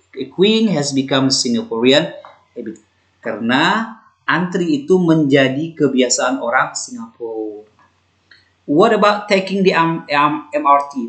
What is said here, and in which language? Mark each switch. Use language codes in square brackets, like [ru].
[en] Queuing has become Singaporean habit. [id] Karena antri itu menjadi kebiasaan orang Singapura. [en] What about taking the MRT?